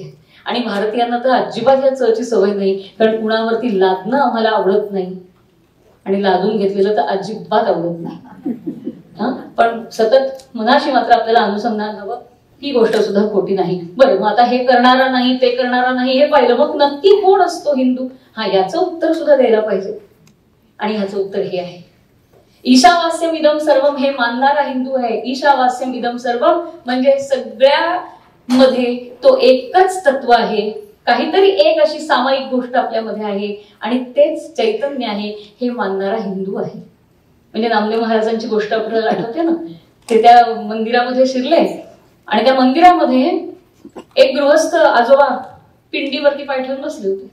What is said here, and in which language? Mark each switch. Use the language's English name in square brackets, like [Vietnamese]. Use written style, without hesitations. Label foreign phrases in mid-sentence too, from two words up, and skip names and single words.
[Marathi] आणि भारतीयांना तर अजिबात या चची सवय नाही, कारण कुणावरती लादणं आम्हाला आवडत नाही आणि लादून घेतलेलं तर अजिबात आवडत नाही. पण सतत मनाशी मात्र आपल्याला अनुसंधान हवं, ही गोष्ट सुद्धा खोटी नाही. बरं, मग आता हे करणारा नाही ते करणारा नाही हे पाहिलं, मग नक्की कोण असतो हिंदू? हा, याचं उत्तर सुद्धा द्यायला पाहिजे. आणि ह्याचं उत्तर हे आहे, [Sanskrit] ईशावास्यम इदम सर्वम [Marathi] हे मानणारा हिंदू आहे. [Sanskrit] ईशावास्यम इदम सर्वम [Marathi] म्हणजे सगळ्या मध्ये तो एकच तत्व आहे. काहीतरी एक अशी सामायिक गोष्ट आपल्यामध्ये आहे आणि तेच चैतन्य आहे हे मानणारा हिंदू आहे. म्हणजे नामदेव महाराजांची गोष्ट आपल्याला आठवते ना, ते त्या मंदिरामध्ये शिरले आणि त्या मंदिरामध्ये एक गृहस्थ आजोबा पिंडीवरती पाय ठेवून बसले होते.